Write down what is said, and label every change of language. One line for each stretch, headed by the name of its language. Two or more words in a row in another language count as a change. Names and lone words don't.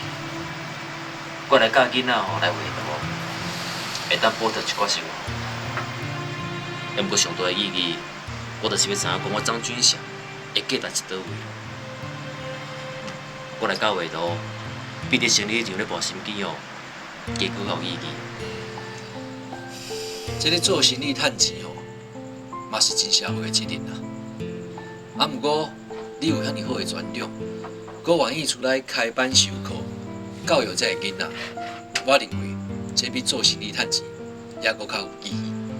Min Nan Chinese: 我来教囡仔吼来画图，会当补贴一寡生活。也毋过上大的意义，我就是要知影讲我张俊祥会价值伫倒位。我来教画图，比伫生理场咧磨心机哦，加搁有意义。这咧做生意趁钱吼，嘛是真社会的责任啦。毋过，你有遐尼好的专长，阁愿意出来开班授课，教育这个囡仔，我认为这比做生意趁钱还阁较有意义。